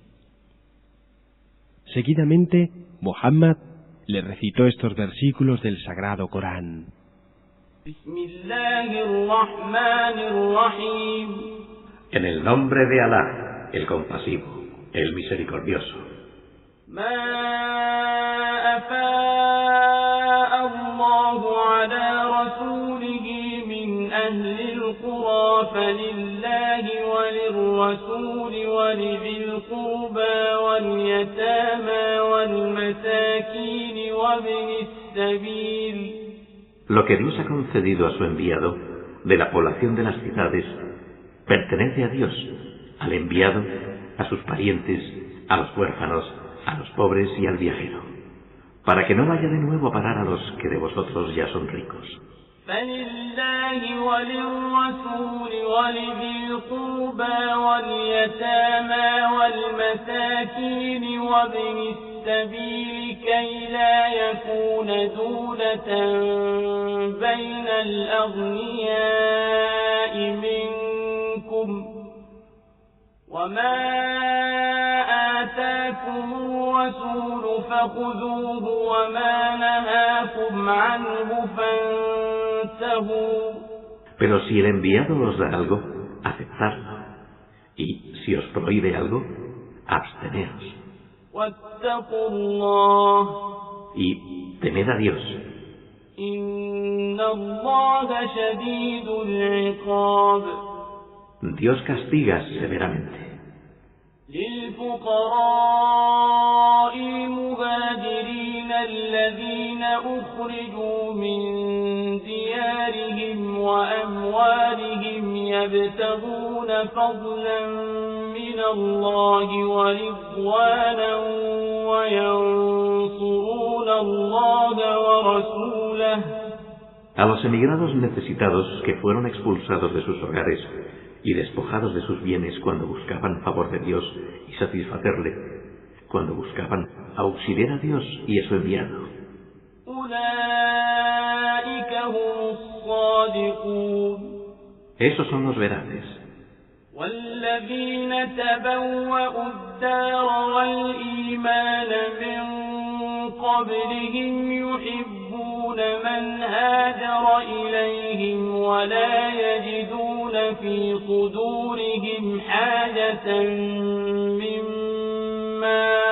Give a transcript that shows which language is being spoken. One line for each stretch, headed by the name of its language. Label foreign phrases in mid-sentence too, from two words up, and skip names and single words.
Spanish: Seguidamente, Muhammad le recitó estos versículos del Sagrado Corán. En el nombre de Alá, el compasivo, el misericordioso.
Arabic: فلله وللرسول ولذي القربى واليتامى والمساكين وابن السبيل.
Spanish: Lo que Dios ha concedido a su enviado de la población de las ciudades pertenece a Dios, al enviado, a sus parientes, a los huérfanos, a los pobres y al viajero, para que no vaya de nuevo a parar a los que de vosotros ya son ricos.
Arabic: فلله وللرسول ولذي القربى واليتامى والمساكين وابن السبيل كي لا يكون دولة بين الأغنياء منكم وما آتاكم الرسول فخذوه وما نهاكم عنه فانتهوا.
Spanish: Pero si el enviado os da algo, aceptadlo, y si os prohíbe algo, absteneos.
Arabic: واتقوا الله.
Spanish: Y temed a Dios.
Arabic: إن الله شديد العقاب.
Spanish: Dios castiga severamente.
Arabic: للفقراء المهاجرين الذين أخرجوا من ديارهم وأموالهم يبتغون فضلا من الله ورضوانا وينصرون الله ورسوله.
Spanish: A los emigrados necesitados que fueron expulsados de sus hogares y despojados de sus bienes cuando buscaban favor de Dios y satisfacerle, cuando buscaban auxiliar a Dios y a su enviado. Esos son los veraces.
Arabic: والذين تبوأوا الدار والإيمان من قبلهم يحبون من هاجر إليهم ولا يجدون في صدورهم حاجة مما